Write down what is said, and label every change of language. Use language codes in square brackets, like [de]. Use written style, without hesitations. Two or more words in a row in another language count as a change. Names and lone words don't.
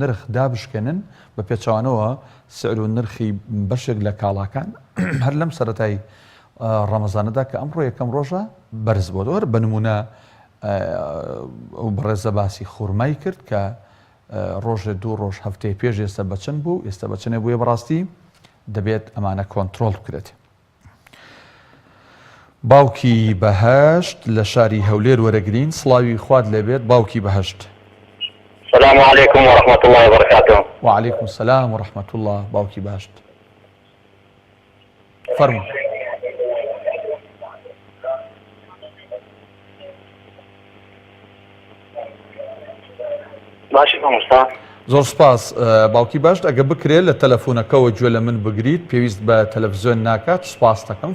[ckb] نرخ دابشکێنن بە پێچوانەوە سعر و نرخی بەشێک لە کاڵاکان هەر لەم سەرەتای ڕەمەزانەدا کە ئەمڕۆ یەکەم ڕۆژە بەرز بۆ دۆر بە نمونە ئەو بەڕێزە باسی خوورمای کرد کە ڕۆژێ 2 ڕۆژ هەفتەی پێش ئێستا بەچەند بوو، ئێستا بەچەنێ بووە بەڕاستی دەبێت ئەمانە کۆنتترۆل بکرێت. باوکی بەهەشت لە شاری هەولێر وەرەگرین. سڵاوی خوارد لەبێت باوکی بەهەشت. [ar] السلام عليكم ورحمة الله وبركاته. وعليكم السلام ورحمة الله باوکی بەهەشت. فەرموو. [ckb] باشی مامۆستا. زۆر سپاس باوکی بەهەشت. ئەگە بکرێت لە تەلەفۆنەکەەوە گوێ لە من بگریت پێویست بە تەلەڤیزیۆن ناکات سوپاس دەکەم.